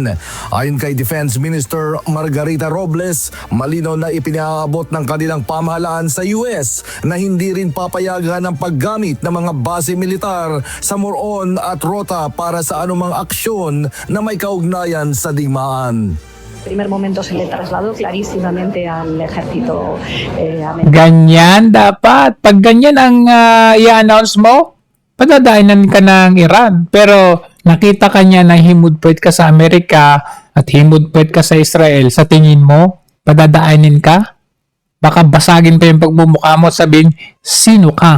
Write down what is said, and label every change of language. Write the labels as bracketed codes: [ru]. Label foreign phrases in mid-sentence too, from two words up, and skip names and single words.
[tl] Ayon kay [en] Defense Minister [tl] Margarita Robles, malinaw na ipinaabot ng kanilang pamahalaan sa US na hindi rin papayagan ang paggamit ng mga base militar sa Moron at Rota para sa anumang aksyon na may kaugnayan sa digmaan. [es] primer momento se le trasladó clarísimamente al ejército [tl] Ganyan dapat. Pag ganyan ang i-announce mo, padadaanan ka ng Iran. Pero nakita ka niya na himudpwet ka sa Amerika at himudpwet ka sa Israel. Sa tingin mo, padadaanin ka? Baka basagin pa yung pagmumukha mo at sabihin, sino ka?